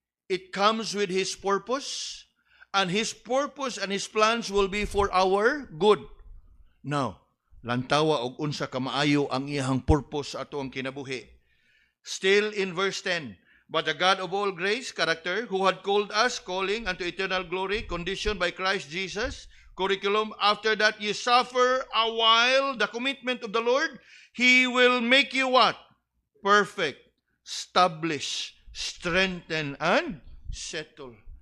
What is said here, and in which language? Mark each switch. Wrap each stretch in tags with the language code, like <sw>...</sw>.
<en>It comes with His purpose, and His purpose and His plans will be for our good.</en> <ceb>Now, lantawa og unsa ka maayo ang iyang purpose sa ato ang kinabuhi.</ceb> <en>Still in verse 10, but the God of all grace, character, who had called us, calling unto eternal glory, conditioned by Christ Jesus, curriculum, after that you suffer a while, the commitment of the Lord, He will make you what? Perfect, establish, strengthen, and settle.</en>